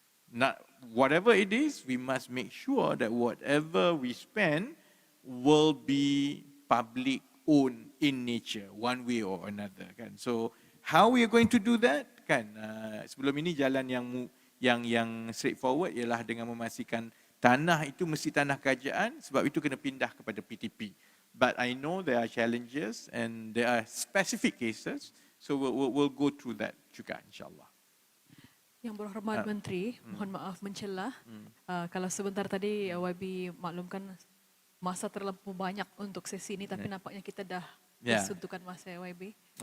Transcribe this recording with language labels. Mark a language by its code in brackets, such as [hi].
[en] Not whatever it is, we must make sure that whatever we spend will be public owned in nature, one way or another. Kan? So how we are going to do that? [ms] Kan? Sebelum ini jalan yang straightforward ialah dengan memastikan tanah itu mesti tanah kerajaan, sebab itu kena pindah kepada PTP. [en] But I know there are challenges and there are specific cases, so we'll go through that juga insyaAllah. [ms] Yang Berhormat Menteri, mohon maaf mencela. Kalau sebentar tadi YB maklumkan masa terlalu banyak untuk sesi ini, tapi nampaknya kita dah disuntukkan masa YB.